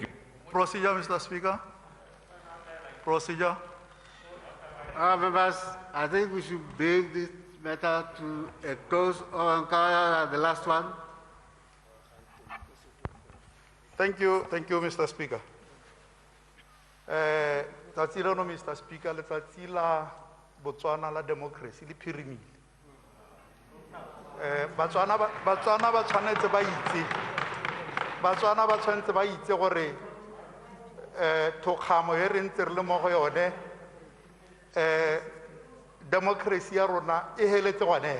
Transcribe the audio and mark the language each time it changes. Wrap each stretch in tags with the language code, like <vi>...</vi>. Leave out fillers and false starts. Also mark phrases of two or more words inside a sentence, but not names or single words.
<en>Procedure, Mr. Speaker. Procedure. Members, I think we should bring this matter to a close or the last one. Thank you, Mr. Speaker.</en> <tn>Tsatsi leno, Mr. Speaker, letsatsi la Botswana la democracy le phirimile. Batswana ba tshwanetse ba itse gore thokgamo e re ntse re le mo go yone democracy ya rona e heletse gone.</tn>